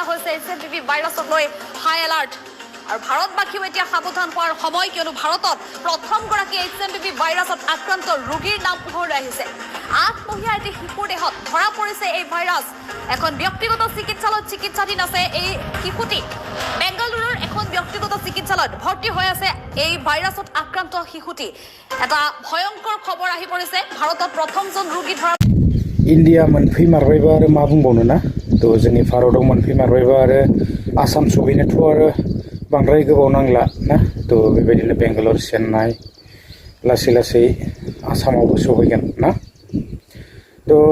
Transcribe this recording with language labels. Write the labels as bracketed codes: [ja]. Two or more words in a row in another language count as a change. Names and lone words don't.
[as] হৈছে HMPV ভাইৰাছক লৈ [en] high alert [as] আৰু ভাৰতবাসীও এতিয়া সাৱধান হোৱাৰ সময় কিয়নো ভাৰতত প্ৰথমগৰাকী HMPV ভাইৰাছত আক্ৰান্ত ৰোগীৰ নাম পোহৰলৈ আহিছে 8 মহীয়া এটি শিশুৰ দেহত ধৰা পৰিছে এই ভাইৰাছ এখন ব্যক্তিগত চিকিৎসালয়ত চিকিৎসাধীন আছে এই শিশুটি বেংগালুৰুৰ এখন ব্যক্তিগত চিকিৎসালয়ত ভৰ্তি হৈ আছে এই ভাইৰাছত আক্ৰান্ত শিশুটি এটা ভয়ংকৰ খবৰ আহি পৰিছে ভাৰতত প্ৰথমজন ৰোগী ধৰা [brx] इन्डिया मोनफैमारबायबा आरो मा बुंबावनो ना तो जोंनि भारताव मोनफैमारबायबा आरो आसाम सौहैनोथ' आरो बांद्राय गोबाव नांला ना तो बेबायदिनो बेंगालर चेन्नाइ लासै लासै आसामावबो सौहैगोन ना तो